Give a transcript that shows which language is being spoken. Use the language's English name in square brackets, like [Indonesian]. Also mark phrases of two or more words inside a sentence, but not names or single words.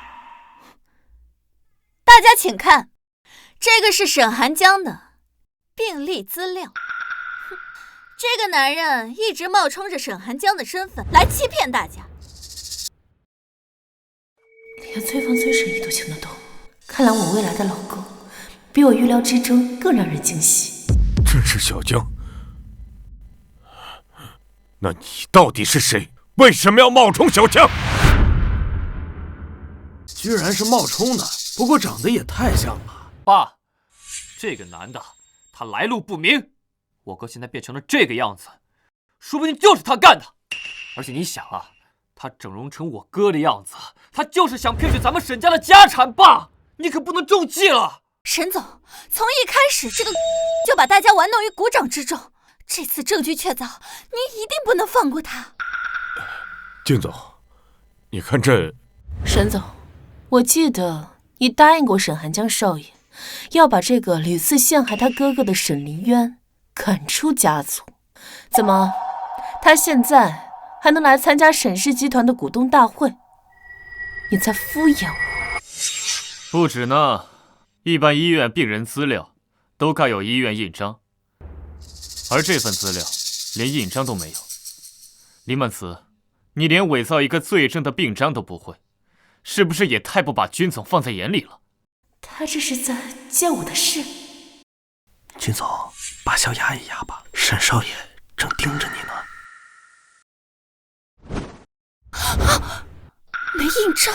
[Chinese] 大家請看，這個是沈寒江的病歷資料。這個男人一直冒充着沈寒江的身份來欺騙大家。連崔芳、崔神醫都請得懂，看來我未來的老公比我預料之中更讓人驚喜。真是小江？那你到底是誰？為什麼要冒充小江？居然是冒充的，不過長得也太像了。爸，这个男的他来路不明，我哥现在变成了这个样子，说不定就是他干的。而且你想啊，他整容成我哥的樣子，他就是想騙取咱們沈家的家產。爸，你可不能中計了。沈總，從一開始這個就把大家玩弄於股掌之中，這次證據確鑿，你一定不能放過他。靳總，你看這…… 沈總，我記得你答應過沈寒江少爺，要把這個屢次陷害他哥哥的沈凌淵趕出家族。怎麼，他現在還能來參加沈氏集團的股東大會？你在敷衍我？不止呢，一般醫院病人資料都蓋有醫院印章，而這份資料連印章都沒有。林曼慈，你連偽造一個罪證的病章都不會，是不是也太不把軍總放在眼裡了？他這是在見我的事。軍總，把笑壓一壓吧，沈少爺正盯着你呢。沒印章。